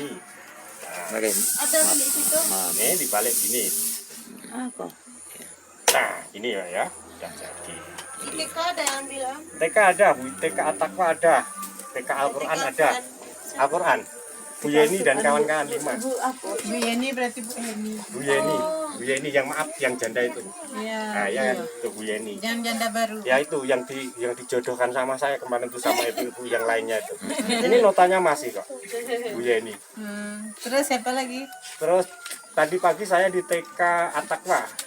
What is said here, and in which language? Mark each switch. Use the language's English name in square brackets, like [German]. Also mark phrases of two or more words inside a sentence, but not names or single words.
[Indonesian] Oke. Ada di situ. Nah, ini dibalik gini. Apa? Nah, ini ya, udah jadi. TK ada yang bilang. TK ada, Bu. TK At-Taqwa ada. TK Al-Quran ada. Al-Quran. Bu Yeni dan kawan-kawan 5. Bu Yeni berarti Bu Yeni. Bu Yeni. Oh, Bu Yeni yang maaf yang janda itu. Iya. Nah, ya itu Bu Yeni. Jangan janda baru. Ya itu yang dijodohkan sama saya kemarin tuh sama ibu yang lainnya itu. Ini notanya masih kok. Bu Yeni. Terus siapa lagi? Terus tadi pagi saya di TK Atakwa.